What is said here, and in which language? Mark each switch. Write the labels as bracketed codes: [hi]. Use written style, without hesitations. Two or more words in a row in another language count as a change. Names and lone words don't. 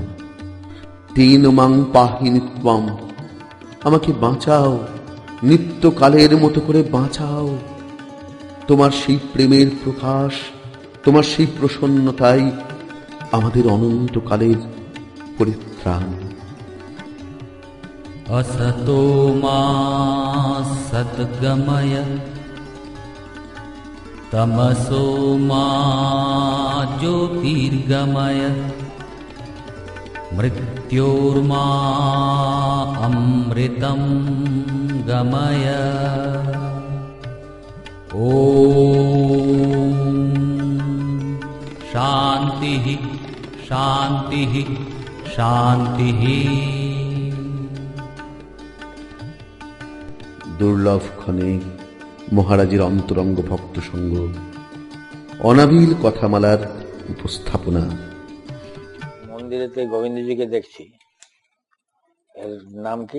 [sa] তিন মাং পাহি নিত্যম, [bn] আমাকে বাঁচাও, নিত্যকালের মতো করে বাঁচাও। তোমার সেই প্রেমের প্রকাশ, তোমার সেই প্রসন্নতাই আমাদের অনন্তকালের পরিত্রাণ। [sa] असतो मा सद्गमय तमसो मा ज्योतिर्गमय मृत्योर्मा अमृतं गमय। ॐ शान्तिः शान्तिः शान्तिः। [bn] দুর্লভ ক্ষণে মহারাজের অন্তরঙ্গ ভক্ত সঙ্গ, অনাবিল কথামালার উপস্থাপনা। মন্দিরেতে গোবিন্দজিকে দেখছি, এর নাম কি?